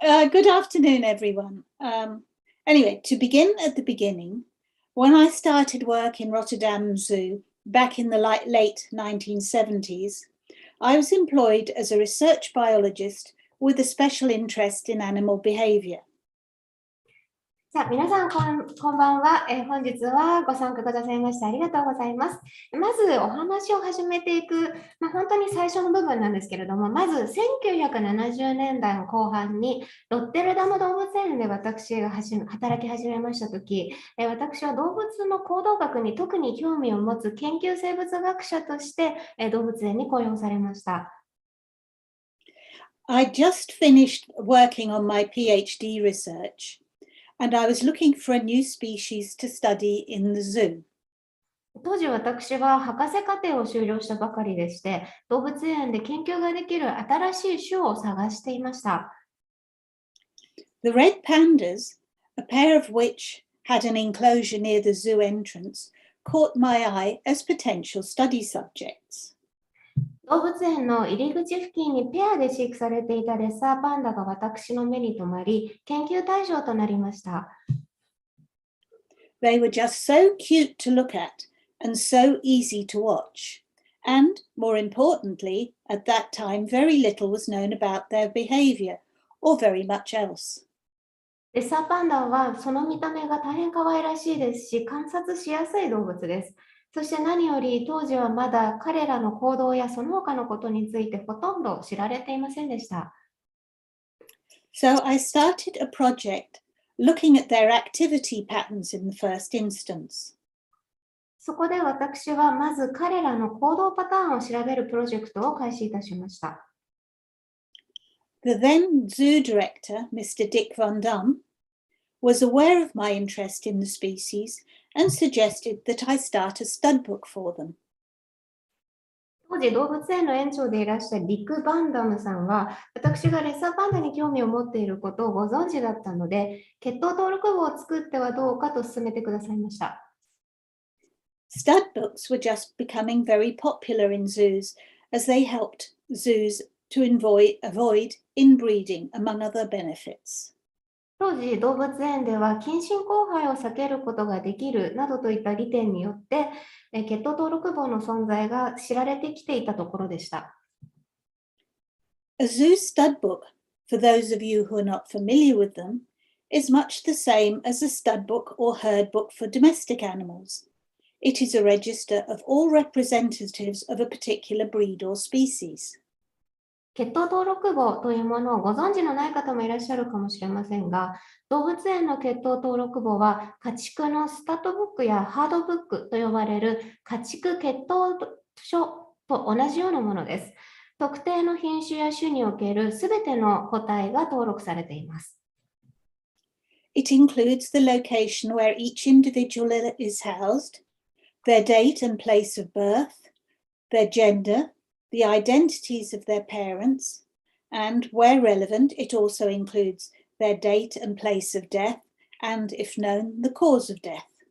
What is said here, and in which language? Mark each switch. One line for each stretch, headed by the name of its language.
English: Good afternoon, everyone. Anyway, to begin at the beginning, when I started work in Rotterdam Zoo back in the late 1970s, I was employed as a research biologist with a special interest in animal behavior.
Japanese: さあ、皆さんこんばんは。本日はご参加くださいましてありがとうございます。まずお話を始めていく、本当に最初の部分なんですけれども、まず1970年代の後半にロッテルダム動物園で私が働き始めましたとき、私は動物の行動学に特に興味を持つ研究生物学者として動物園に雇用されました。
English: I just finished working on my PhD research.And I was looking for a new species to study in the zoo.
Japanese: 当時私は博士課程を修了したばかりでして、動物園で研究ができる新しい種を探していました。
English: The red pandas, a pair of which had an enclosure near the zoo entrance, caught my eye as potential study subjects.
Japanese: 動物園の入り口付近にペアで飼育されていたレッサーパンダが私の目に留まり、研究対象となりました。
English: They were just so cute to look at and so easy to watch. And, more importantly, at that time very little was known about their behavior or very much else.
Japanese: レッサーパンダはその見た目が大変可愛らしいですし、観察しやすい動物です。そして何より当時はまだ彼らの行動やその他のことについてほとんど知られていませんでした。
English: So I started a project looking at their activity patterns in the first instance.
Japanese: そこで私はまず彼らの行動パターンを調べるプロジェクトを開始いたしました。
English: The then zoo director, Mr. Dick Van Dam, was aware of my interest in the species.And suggested that I start a stud book for them.
Japanese: 当時動物園の園長でいらっしゃるディック・バンダムさんは私がレッサーパンダに興味を持っていることをご存知だったので血統登録簿を作ってはどうかと勧めてくださいました。
English: Stud books were just becoming very popular in zoos as they helped zoos to avoid inbreeding among other benefits.
Japanese: 当時、動物園では近親交配を避けることができるなどといった利点によって、血統登録簿の存在が知られてきていたところでした。
English: A zoo stud book, for those of you who are not familiar with them, is much the same as a stud book or herd book for domestic animals. It is a register of all representatives of a particular breed or species.
Japanese: 血統登録簿というものをご存知のない方もいらっしゃるかもしれませんが、動物園の血統登録簿は家畜のスタッドブックやハードブックと呼ばれる家畜血統書と同じようなものです。特定の品種や種におけるすべての個体が登録されています。
English: It includes the location where each individual is housed, their date and place of birth, their gender, the identities of their parents, and where relevant, it also includes their date and place of death, and if known, the cause of death.